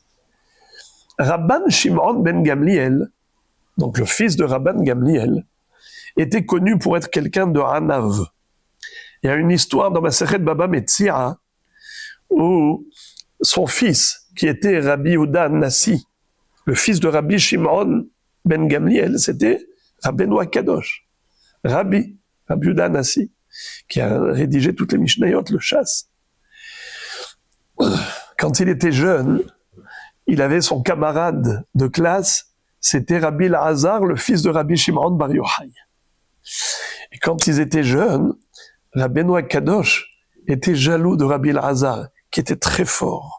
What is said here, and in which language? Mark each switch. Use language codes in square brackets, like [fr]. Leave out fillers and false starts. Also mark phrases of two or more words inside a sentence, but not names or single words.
[fr] Rabban Shimon ben Gamliel, donc le fils de Rabban Gamliel, était connu pour être quelqu'un de Hanav. Il y a une histoire dans Masechet Baba Metzia où son fils, qui était Rabbi Yehuda Nassi, le fils de Rabbi Shimon ben Gamliel, c'était Rabbeinu Kadosh, Rabbi Yehuda Nassi, qui a rédigé toutes les Mishnayot, le chasse. Quand il était jeune, il avait son camarade de classe, c'était Rabbi Elazar, le fils de Rabbi Shimon bar Yochai. Et quand ils étaient jeunes, Rabbeinu Kadosh était jaloux de Rabbi Elazar, qui était très fort.